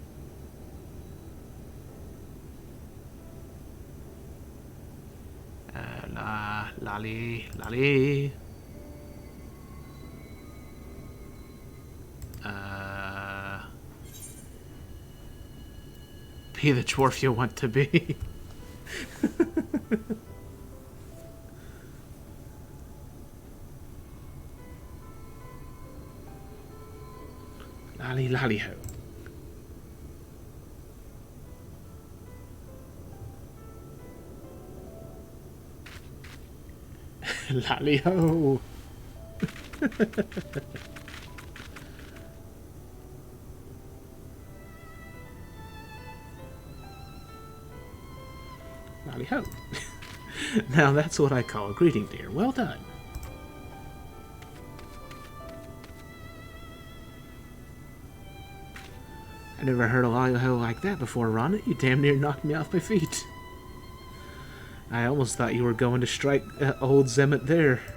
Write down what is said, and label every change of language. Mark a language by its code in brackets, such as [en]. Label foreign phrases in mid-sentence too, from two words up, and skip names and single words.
[en] Lali. Be the dwarf you want to be. Lali-Ho. Lali-Ho. Lali-Ho. Now that's what I call a greeting, dear. Well done. I never heard a Lali-Ho like that before, Ronnet. You damn near knocked me off my feet. I almost thought you were going to strike old Zemet there.